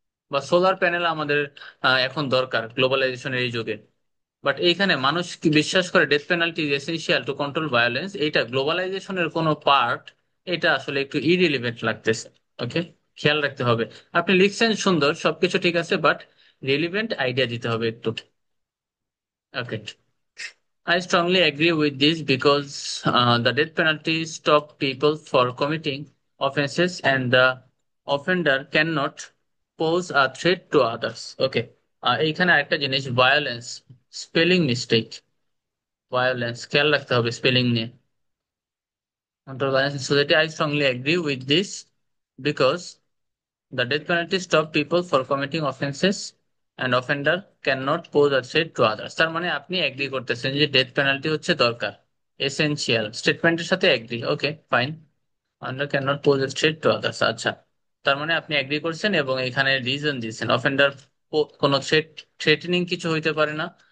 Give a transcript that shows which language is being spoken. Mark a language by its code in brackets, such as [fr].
[bn] বা solar panel আমাদের এখন দরকার গ্লোবালাইজেশনের এই যুগে। বাট এইখানে মানুষ কি বিশ্বাস করে [en] death penalty is essential to control violence, [bn] এইটা গ্লোবালাইজেশনের কোনো পার্ট, এটা আসলে একটু ইরিলিভেন্ট লাগতেছে। ওকে, খেয়াল রাখতে হবে। আপনি লিখছেন সুন্দর, সবকিছু ঠিক আছে, বাট রিলিভেন্ট আইডিয়া দিতে হবে একটু। [en] Okay, I strongly agree with this because the death penalty stops people for committing offenses and the offender cannot pose a threat to others. Okay. [bn] এইখানে আরেকটা জিনিস, ভায়োলেন্স, স্পেলিং মিস্টেক, ভায়োলেন্স খেয়াল রাখতে হবে spelling নিয়ে। [en] Control violence in society. I strongly agree with this because the death penalty stops people for committing offenses and offender cannot pose a threat to others. [bn] তার মানে আপনি agri করতেছেন যে death penalty হচ্ছে দরকার, এসেনশিয়াল স্টেটমেন্টের সাথে agri. Okay fine, [en] Under can not pose a threat to others. [bn] আচ্ছা, তার মানে আপনি এগ্রি করছেন এবং এখানে রিজন দিয়েছেন, অফেন্ডার কোনো থ্রেটেনিং কিছু হইতে পারে না।